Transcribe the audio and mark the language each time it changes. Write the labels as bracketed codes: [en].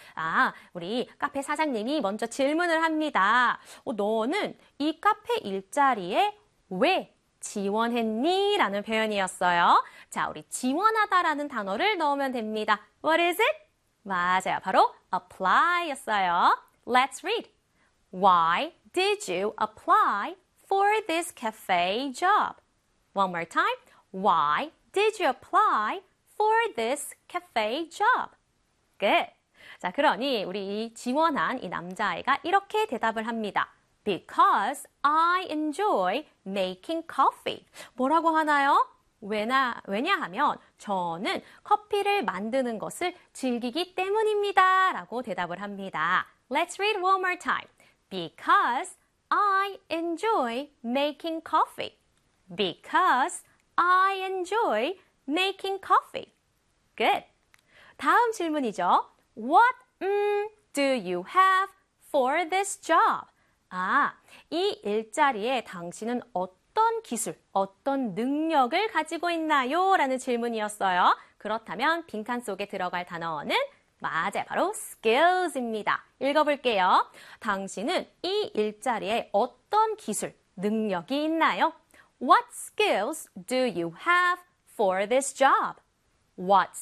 [ko] 아, 우리 카페 사장님이 먼저 질문을 합니다. 너는 이 카페 일자리에 왜 지원했니? 라는 표현이었어요. 자, 우리 지원하다라는 단어를 넣으면 됩니다. [en] What is it? [ko] 맞아요. [en] 바로 apply였어요. Let's read. Why did you apply for this cafe job? One more time. Why did you apply for this cafe job. Good. [ko] 자, 그러니 우리 지원한 이 남자아이가 이렇게 대답을 합니다. [en] Because I enjoy making coffee. [ko] 뭐라고 하나요? 왜냐하면 저는 커피를 만드는 것을 즐기기 때문입니다. 라고 대답을 합니다. [en] Let's read one more time. Because I enjoy making coffee. Because I enjoy making coffee. Good. [ko] 다음 질문이죠. [en] What do you have for this job? [ko] 아, 이 일자리에 당신은 어떤 기술, 어떤 능력을 가지고 있나요? 라는 질문이었어요. 그렇다면 빈칸 속에 들어갈 단어는 맞아요. 바로 skills입니다. 읽어볼게요. 당신은 이 일자리에 어떤 기술, 능력이 있나요? [en] What skills do you have for this job? What skills do you have for this job?